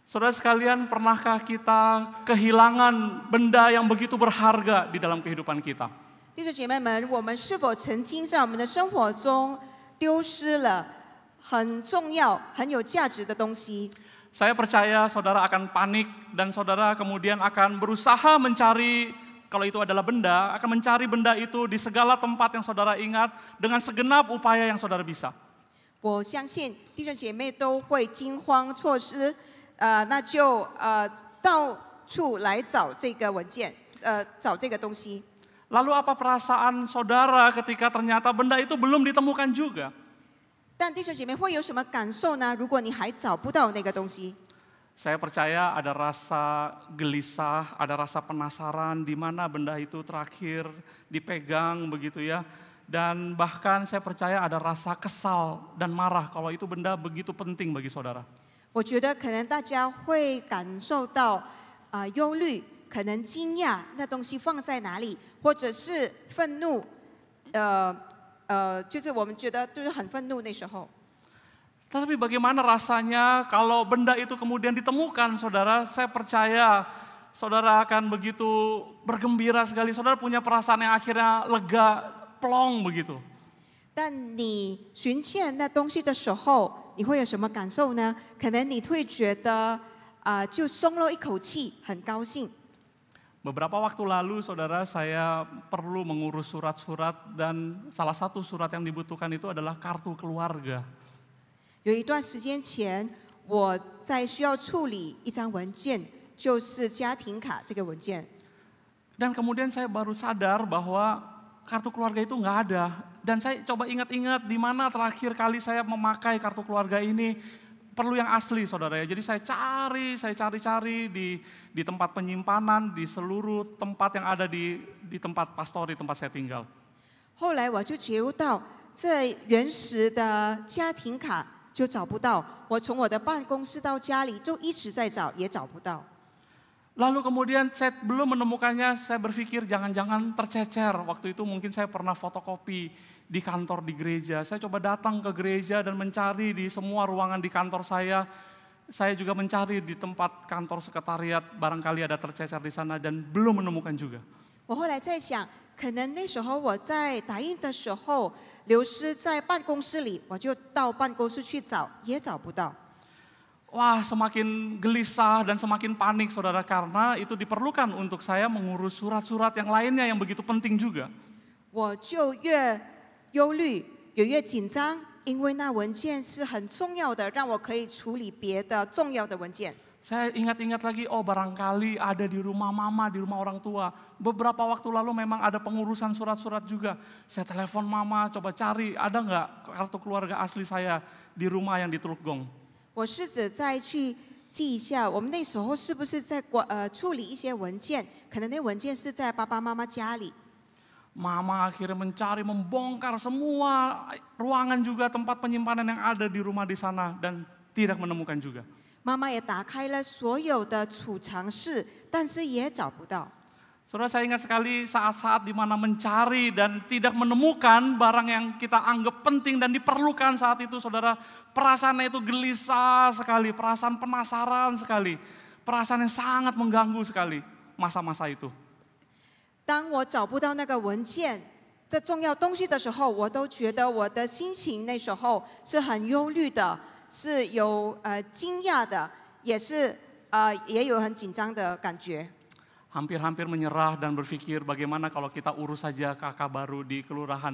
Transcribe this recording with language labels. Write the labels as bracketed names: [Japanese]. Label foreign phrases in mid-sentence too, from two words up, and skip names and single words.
[Indonesian] Saudara sekalian, pernahkah kita kehilangan benda yang begitu berharga di dalam kehidupan kita? [Chinese] 弟兄姐妹们，我们是否曾经在我们的生活中丢失了很重要、很有价值的东西？ [Indonesian] Saya percaya saudara akan panik dan saudara kemudian akan berusaha mencari, kalau itu adalah benda, akan mencari benda itu di segala tempat yang saudara ingat dengan segenap upaya yang saudara bisa. [Chinese] 我相信弟兄姐妹都会惊慌错失，那就到处来找这个文件，找这个东西。 [Indonesian] Lalu apa perasaan saudara ketika ternyata benda itu belum ditemukan juga? [Chinese] 但弟兄姐妹会有什么感受呢？如果你还找不到那个东西， [Indonesian] Saya percaya ada rasa gelisah, ada rasa penasaran di mana benda itu terakhir dipegang begitu ya. Dan bahkan saya percaya ada rasa kesal dan marah kalau itu benda begitu penting bagi saudara. [Chinese] 我觉得可能大家会感受到忧虑，可能惊讶那东西放在哪里，或者是愤怒，就是我们觉得就是很愤怒那时候。 [Indonesian] Tapi bagaimana rasanya kalau benda itu kemudian ditemukan, saudara? Saya percaya saudara akan begitu bergembira sekali. Saudara punya perasaan yang akhirnya lega, plong begitu. [Chinese] 但你寻见那东西的时候，你会有什么感受呢？可能你会觉得就松了一口气，很高兴。 [Indonesian] Beberapa waktu lalu, saudara, saya perlu mengurus surat-surat dan salah satu surat yang dibutuhkan itu adalah kartu keluarga. [Chinese] 有一段时间前，我在需要处理一张文件，就是家庭卡这个文件。 [Indonesian] Dan kemudian saya baru sadar bahwa kartu keluarga itu nggak ada. Dan saya coba ingat-ingat di mana terakhir kali saya memakai kartu keluarga ini. Perlu yang asli, saudara ya. Jadi saya cari-cari di tempat penyimpanan, di seluruh tempat yang ada di tempat pastori, tempat saya tinggal. [Chinese] 后来我就觉悟到，这原始的家庭卡就找不到，我从我的办公室到家里就一直在找，也找不到。 [Indonesian] Lalu kemudian saya belum menemukannya, saya berpikir jangan-jangan tercecer. Waktu itu mungkin saya pernah fotokopi di kantor di gereja. Saya coba datang ke gereja dan mencari di semua ruangan di kantor saya. Saya juga mencari di tempat kantor sekretariat, barangkali ada tercecer di sana dan belum menemukan juga. [Chinese] 我后来在想，可能那时候我在打印的时候流失在办公室里，我就到办公室去找，也找不到。 [Indonesian] Wah, semakin gelisah dan semakin panik, saudara, karena itu diperlukan untuk saya mengurus surat-surat yang lainnya yang begitu penting juga. [Chinese] 我就越忧虑，也越紧张，因为那文件是很重要的，让我可以处理别的重要的文件。 [Indonesian] Saya ingat-ingat lagi, oh barangkali ada di rumah mama, di rumah orang tua. Beberapa waktu lalu memang ada pengurusan surat-surat juga. Saya telepon mama, coba cari, ada nggak kartu keluarga asli saya di rumah yang di Teluk Gong. [Chinese] 我试着再去记一下，我们那时候是不是在处理一些文件？可能那文件是在爸爸妈妈家里。 [Indonesian] Mama akhirnya mencari, membongkar semua ruangan juga tempat penyimpanan yang ada di rumah di sana dan tidak menemukan juga. [Chinese] 妈妈也打开了所有的储藏室，但是也找不到。 [Indonesian] Saudara, saya ingat sekali saat-saat di mana mencari dan tidak menemukan barang yang kita anggap penting dan diperlukan saat itu, saudara. Perasaannya itu gelisah sekali, perasaan penasaran sekali, perasaan yang sangat mengganggu sekali masa-masa itu. [Chinese] 当我找不到那个文件，这重要东西的时候，我都觉得我的心情那时候是很忧虑的，是有惊讶的，也有很紧张的感觉。 [Indonesian] Hampir-hampir menyerah dan berpikir bagaimana kalau kita urus saja kakak baru di kelurahan.